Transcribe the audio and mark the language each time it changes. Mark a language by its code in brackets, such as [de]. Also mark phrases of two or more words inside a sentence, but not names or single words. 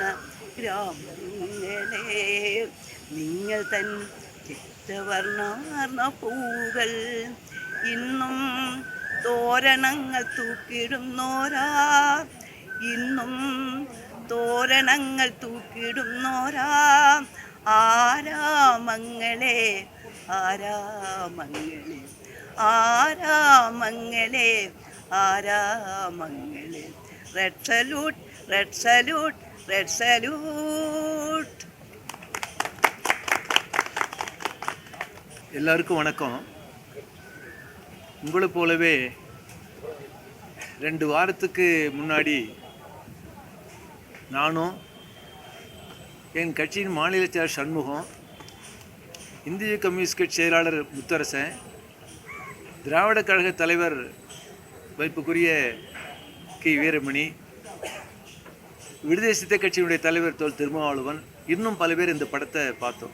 [ml] ഗ്രാമങ്ങളെ നിങ്ങൾ തൻ രക്തവർണ്ണാർന്ന പൂകൾ, ഇന്നും തോരണങ്ങൾ തൂക്കിടുന്നോരാ, ഇന്നും തോരണങ്ങൾ തൂക്കിടുന്നോരാ ആരാമങ്ങളെ ആരാമങ്ങളെ ആരാമങ്ങളെ ആരാമങ്ങളെ. [en] red salute red salute red salute. [ta] எல்லாருக்கும் வணக்கம். உங்களை போலவே 2 வாரத்துக்கு முன்னாடி நானும் என் கட்சியின் மாநில செயலர் சண்முகம், இந்திய கம்யூனிஸ்ட் கட்சி செயலாளர் முத்தரசன், திராவிட கழக தலைவர் வைப்புக்குரிய கி வீரமணி, விடுதலை சித்த கட்சியினுடைய தலைவர் தோல் திருமாவளவன், இன்னும் பல பேர் இந்த படத்தை பார்த்தோம்.